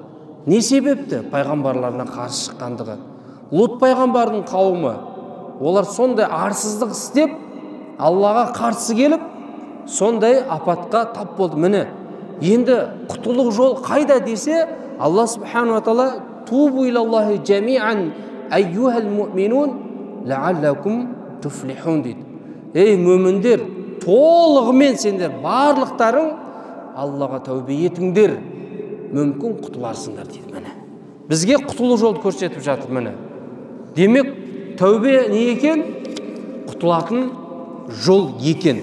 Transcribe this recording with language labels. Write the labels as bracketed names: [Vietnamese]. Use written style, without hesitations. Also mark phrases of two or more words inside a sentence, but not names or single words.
[Kazakh] Не себепті? Пайғамбарларына қарсы шыққандығы. Лут пайғамбардың қауымы, олар сондай арсыздық істеп, Аллаға қарсы келіп, сондай апатқа тап болды. Міне енді құтылық жол қайда десе, [Arabic] الله سبحانه وتعالى توبوا إلى الله جميعا أيه المؤمنون لعلكم تفلحون [Kazakh] дейді. Ей мөміндер, толығымен сендер барлықтарың Аллаға тәубе етіңдер, мүмкін құтыларсыңдар дейді. Міне бізге құтылу жолды көрсетіп жатыр. Міне демек тәубе не екен? Құтылатын жол екен.